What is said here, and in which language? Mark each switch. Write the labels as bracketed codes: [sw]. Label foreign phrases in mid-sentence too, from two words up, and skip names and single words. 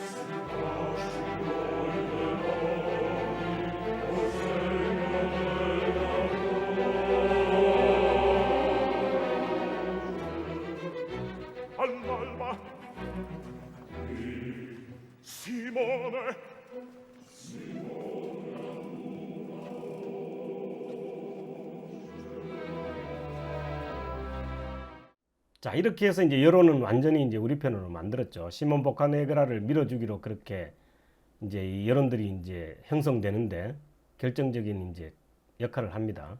[it] Si caggino i demoni col segno della croce. All'alba Simone [ko] 자, 이렇게 해서 이제 여론은 완전히 이제 우리 편으로 만들었죠. 시몬 보카네그라를 밀어주기로 그렇게 이제 이 여론들이 이제 형성되는데 결정적인 이제 역할을 합니다.